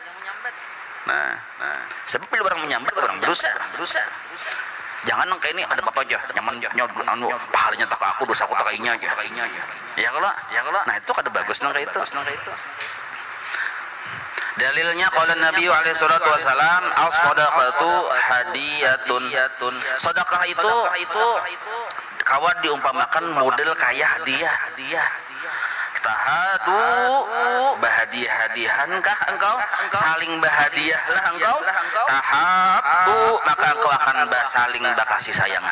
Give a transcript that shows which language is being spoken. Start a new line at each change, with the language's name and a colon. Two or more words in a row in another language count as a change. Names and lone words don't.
Banjar: Nah, sebab bila orang menyambat orang berdosa. Jangan kayak ini ada apa aja, nyaman anu pahalanya tak aku, dosaku tak kainya aja. Ya kalau. Nah, itu kada bagus nang kayak itu.
Arabic: Dalilnya قال النبي عليه الصلاة والسلام الصدقة هدية.
Banjar: Sedekah itu kawan diumpamakan model kayak hadiah. Tahadu bahadiah-hadiahankah engkau? Saling bahadiahlah engkau. Tahabu maka engkau akan saling bakasih sayangan.